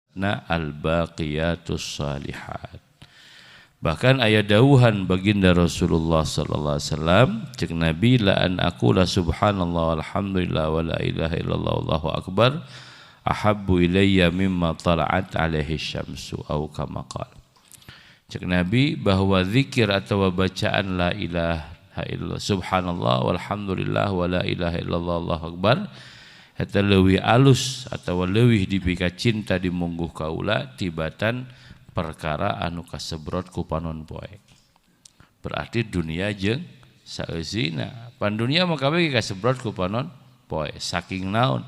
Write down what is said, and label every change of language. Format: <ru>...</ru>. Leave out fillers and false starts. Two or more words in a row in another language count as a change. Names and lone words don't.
<ar>نا الباقيات الصالحات.</ar> <su>Bahkan ayat dawuhan baginda Rasulullah</su> <ar>صلى الله عليه وسلم</ar> <su>cek Nabi</su> <ar>لأن أقول سبحان الله والحمد لله ولا إله إلا الله والله أكبر أحب إلي مما طلعت عليه الشمس أو كما قال.</ar> <su>Cek Nabi bahwa zikir atau bacaan</su> <ar>لا إله إلا الله سبحان الله والحمد لله ولا إله إلا الله والله أكبر</ar> <su>eta leuwih alus atau leuwih dipika cinta di mungguh kaula tibatan perkara anu kasebrot ku panon poe. Berarti dunia jeung saeusina. Pan dunia mah kabeh kasebrot ku panon poe. Saking naon?</su>